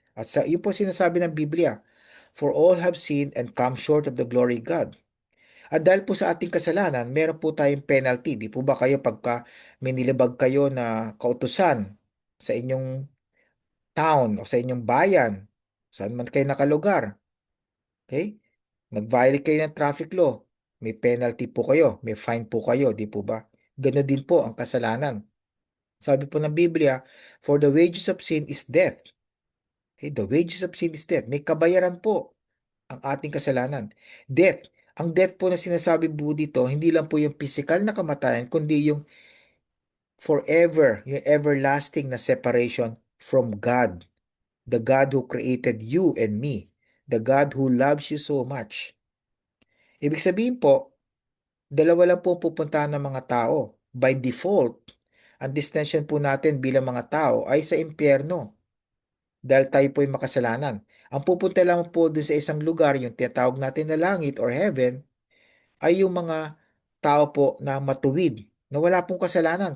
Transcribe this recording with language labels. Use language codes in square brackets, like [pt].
[en] At yun po sinasabi ng Biblia, for all have sinned and come short of the glory of God. [tl] At dahil po sa ating kasalanan, meron po tayong penalty. Di po ba kayo pagka may nilibag kayo na kautusan sa inyong town o sa inyong bayan, saan man kayo nakalugar, okay? Nag-violate kayo ng traffic law, may penalty po kayo, may fine po kayo, di po ba? Ganun din po ang kasalanan. [en] Sabi po ng Biblia, for the wages of sin is death. Okay? The wages of sin is death. May kabayaran po ang ating kasalanan. Death. [tl] Ang death po na sinasabi po dito, hindi lang po yung physical na kamatayan, kundi yung forever, yung everlasting na separation from God. [en] The God who created you and me. The God who loves you so much. [tl] Ibig sabihin po, dalawa lang po pupuntahan ng mga tao. By default, ang destination po natin bilang mga tao ay sa impyerno. Dahil tayo po ay makasalanan. Ang pupunta lang po doon sa isang lugar, yung tinatawag natin na langit or heaven, ay yung mga tao po na matuwid, na wala pong kasalanan.